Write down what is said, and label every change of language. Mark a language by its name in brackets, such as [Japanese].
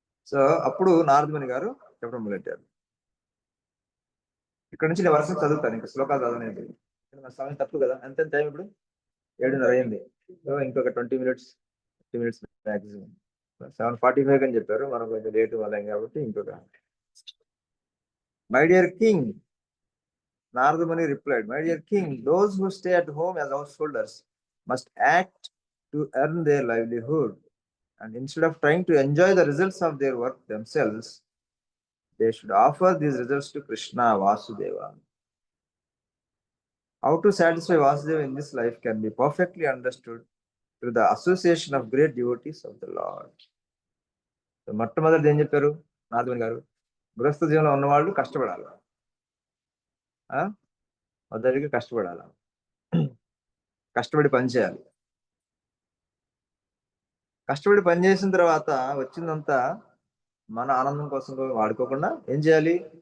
[Telugu] So అప్పుడు నారదముని గారు చెప్పడం మొదలెట్టారు. ఇక్కడ నుంచి నేను వర్షం చదువుతాను, ఇంకా శ్లోకాలు చదవలేదు. సమయం తప్పు కదా, ఎంత టైం ఇప్పుడు 7:30 అయింది. సో ఇంకొక 20 minutes 30 minutes మ్యాక్సిమం. 7:45 అని చెప్పారు, మనం కొంచెం లేటు వాళ్ళం కాబట్టి ఇంకొక. [English] My dear king, Narada Muni replied, my dear king, those who stay at home as householders must act to earn their livelihood. And instead of trying to enjoy the results of their work themselves, they should offer these results to Krishna Vasudeva. How to satisfy Vasudeva in this life can be perfectly understood through the association of great devotees of the Lord. [Telugu] మొట్టమొదటి ఏం చెప్పారు నారదుని గారు? గృహస్థ జీవనంలో ఉన్నవాళ్ళు కష్టపడాలి, మొదటిగా కష్టపడాలి, కష్టపడి పని చేయాలి. కష్టపడి పని చేసిన తర్వాత వచ్చిందంతా మన ఆనందం కోసం వాడుకోకుండా ఏం చేయాలి?